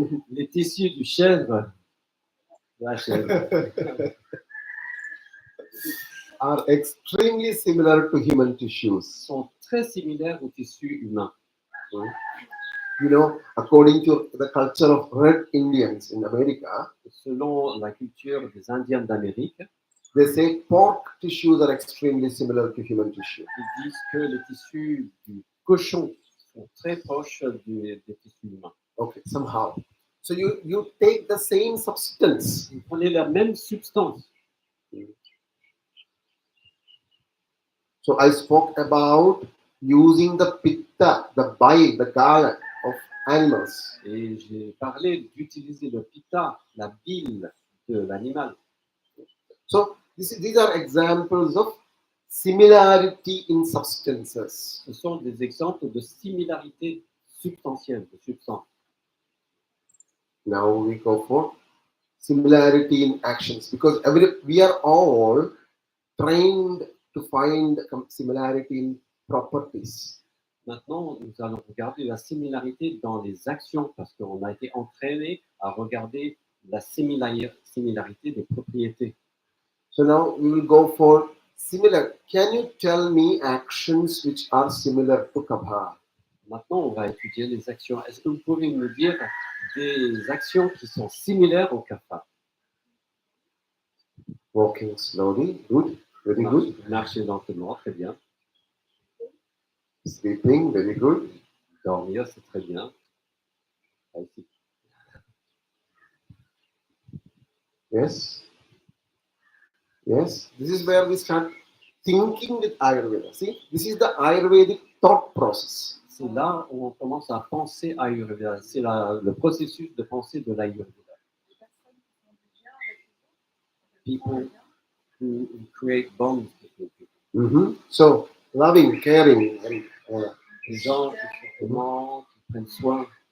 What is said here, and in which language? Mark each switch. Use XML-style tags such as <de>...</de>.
<fr>Les tissus du chèvre, de la chèvre,</fr> <en>are extremely similar to human tissues.</en> <fr>sont très similaires aux tissus humains.</fr> <en>You know, according to the culture of red Indians in America,</en> <fr>Selon la culture des Indiens d'Amérique,</fr> <en>they say pork tissues are extremely similar to human tissue.</en> <fr>ils disent que les tissus du cochon sont très proches des tissus humains.</fr> <en>Okay, somehow. So you take the same substance.</en> <fr>Vous prenez la même substance.</fr> <en>So I spoke about using the pitta, the bile, the gala of animals.</en> <fr>Et j'ai parlé d'utiliser le pitta, la bile de l'animal.</fr> <en>So these are examples of similarity in substances.</en> <fr>Ce sont des exemples de similarité substantielle, de substance.</fr> <en>Now we go for similarity in actions, because we are all trained to find similarity in properties.</en> <fr>Maintenant, nous allons regarder la similarité dans les actions parce qu'on a été entraîné à regarder la similarité des propriétés.</fr> <en>So now we will go for similar. Can you tell me actions which are similar to kapha?</en> <fr>Maintenant, on va étudier les actions. Est-ce que vous pouvez me dire des actions qui sont similaires au kapha?</fr> <en>Walking slowly, good, very good.</en> <fr>Marcher lentement, très bien.</fr> <en>Sleeping, very good.</en> <fr>Dormir, c'est très bien. Ici.</fr> <en>Yes. Yes. This is where we start thinking with Ayurveda. See, this is the Ayurvedic thought process.</en> <fr>C'est là où on commence à penser à Ayurveda. C'est le processus de pensée de l'Ayurveda.</fr> <en>People who create bonds between people. So, loving, caring, and</en> <fr>Les gens qui prennent soin.</fr>